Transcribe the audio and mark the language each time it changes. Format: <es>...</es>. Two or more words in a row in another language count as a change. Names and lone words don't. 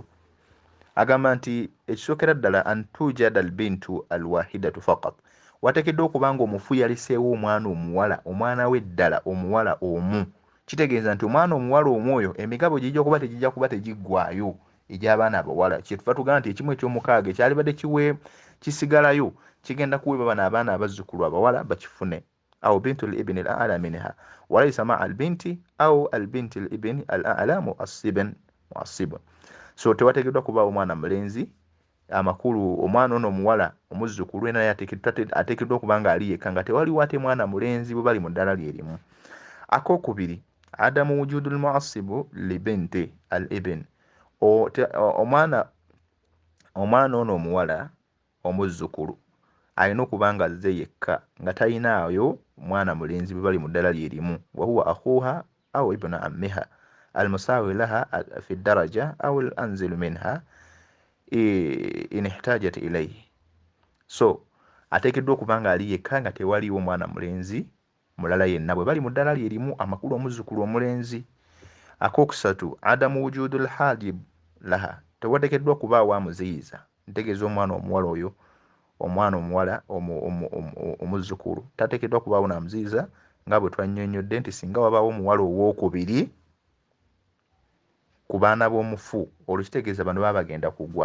<lg>Agamba nti ekisookera ddala</lg> <ar>أن توجد البنت الواحدة فقط,</ar> <lg>wateekeddwa okuba nga omufu yaliseewo omwana omuwala, omwana we ddala omuwala omu. Kitegeeza nti omwana omuwala omu oyo emigabo gijja kuba tegiggwaayo egy'abaana abawala. Kyetuva tugamba nti ekimu eky'omukaaga ekyalibadde kisigalayo kigenda kuweebwa bano abaana abazzukulu abawala bakifune.</lg> <ar>أو بنت لابن الأعلى منها وليس مع البنت أو البنت لابن الأعلى معصب.</ar> <lg>So tewateekeddwa kubaawo omwana mulenzi amakulu omwana ono omuwala omuzzukulu naye ateekeddwa okuba nga ali yekka nga tewaliwo ate mwana mulenzi bwe bali mu ddala lyerimu. Akokubiri</lg> <ar>عدم وجود المعصب لبنت الابن,</ar> <lg>omwana ono omuwala omuzzukulu alina okuba nga azze yekka nga talinaayo mwana mulenzi bwe bali mu ddala lyerimu.</lg> <ar>وهو أخوها أو ابن عمها المساوي لها في الدرجة أو الأنزل منها إن احتاجت إليه.</ar> <lg>So ateekeddwa okuba nga ali yekka nga tewaliwo mwana mulenzi mulala yenna bwe bali mu ddala lyerimu amakulu omuzzukulu omulenzi. Akokusatu</lg> <ar>عدم وجود الحاجب لها,</ar> <lg>tewateekeddwa kubaawo amuziyiza. Ntegeeza omwana omuwala oyo omwana omuwala omuzzukulu tateekeddwa kubaawo n'amuziyiza nga bwe twannyonnyodde nti singa wabaawo omuwala owookubiri ku baana b'omufu olwo kitegeeza bano baba bagenda kugwa.</lg>